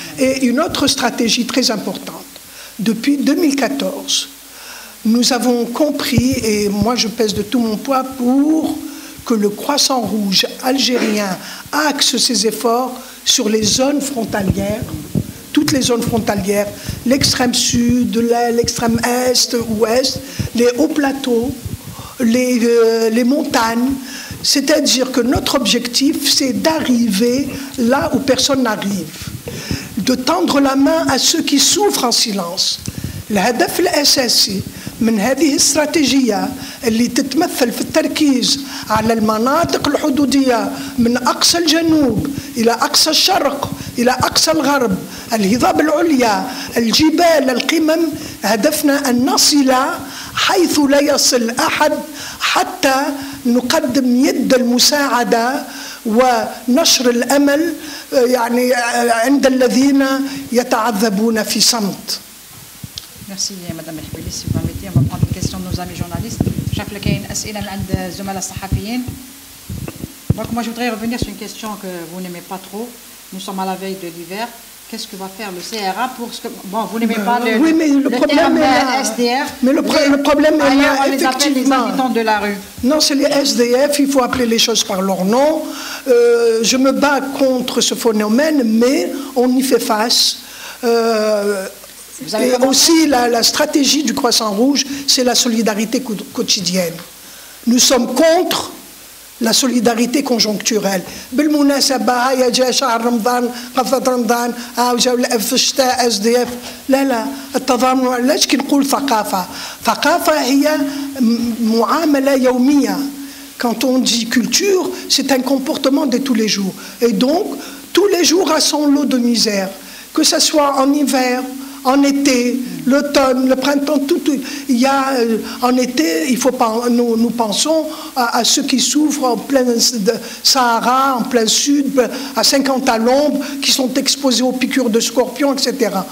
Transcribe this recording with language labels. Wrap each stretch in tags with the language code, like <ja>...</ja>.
<fr>Et une autre stratégie très importante, depuis 2014, nous avons compris, et moi je pèse de tout mon poids pour que le Croissant Rouge algérien axe ses efforts sur les zones frontalières, toutes les zones frontalières, l'extrême sud, l'extrême est, ouest, les hauts plateaux, les montagnes. C'est-à-dire que notre objectif, c'est d'arriver là où personne n'arrive, de tendre la main à ceux qui souffrent en silence.</fr> <ar>الهدف الأساسي من هذه الاستراتيجية اللي تتمثل في التركيز على المناطق الحدودية من أقصى الجنوب إلى أقصى الشرق إلى أقصى الغرب، الهضاب العليا، الجبال، القمم. هدفنا أن نصل حيث لا يصل أحد حتى نقدم يد المساعدة ونشر الأمل عند الذين يتعذبون في صمت.</ar> <fr>Merci Madame Benhbilis. Si vous permettez, on va prendre une question de nos amis journalistes.</fr> <ar>شايف لك كاين أسئلة من عند الزملاء الصحفيين.</ar> <fr>Donc moi je voudrais revenir sur une question que vous n'aimez pas trop. Nous sommes à la veille de l'hiver. Qu'est-ce que va faire le CRA pour ce que... Bon, vous n'aimez pas le problème terme SDF. Mais le problème est là, on les appelle les habitants de la rue. Non, c'est les SDF, il faut appeler les choses par leur nom. Je me bats contre ce phénomène, mais on y fait face. Et aussi, la stratégie du Croissant Rouge, c'est la solidarité quotidienne. Nous sommes contre la solidarité conjoncturelle.</fr> <ar>بالمناسبة هيا جاء شهر رمضان قفة رمضان جاء في الشتاء SDF. لا التضامن علاش كي نقول ثقافة هي معاملة يومية.</ar> <fr>Quand on dit culture, c'est un comportement de tous les jours. Et donc, tous les jours a son lot de misère. Que ce soit en hiver, En été, l'automne, le printemps, tout. Il y a, en été, il faut pas, nous pensons à ceux qui souffrent en plein Sahara, en plein sud, à 50 à l'ombre, qui sont exposés aux piqûres de scorpions, etc.</fr>